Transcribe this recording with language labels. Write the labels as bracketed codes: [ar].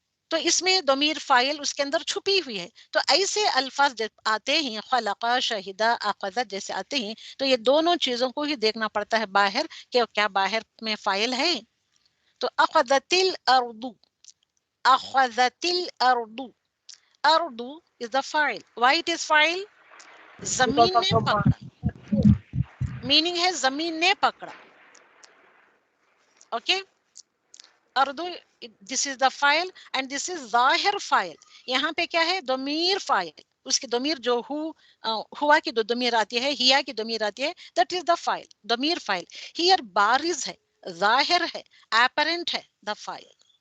[ur] تو اس میں ضمیر فاعل اس کے اندر چھپی ہوئی ہے. تو ایسے الفاظ جب آتے ہیں خلقہ شہیدہ اخذت جیسے آتے ہیں تو یہ دونوں چیزوں کو ہی دیکھنا پڑتا ہے باہر کہ کیا باہر میں فاعل ہے. [ar] تو اخذت الارض اخذت الارض ارض is the فاعل. [en] why it is فاعل؟ [ur] زمین نے پکڑا میننگ ہے زمین نے پکڑا. [en] Okay Urdu this is the فاعل and this is ظاہر فاعل. [ur] یہاں پہ کیا ہے ضمیر فاعل اس کی ضمیر جو ہوا کی جو ضمیر آتی ہے ہیا کی ضمیر آتی ہے [en] that is the فاعل [ur] ضمیر فاعل. here بارز ہے ظاہر ہے apparent ہے the فاعل.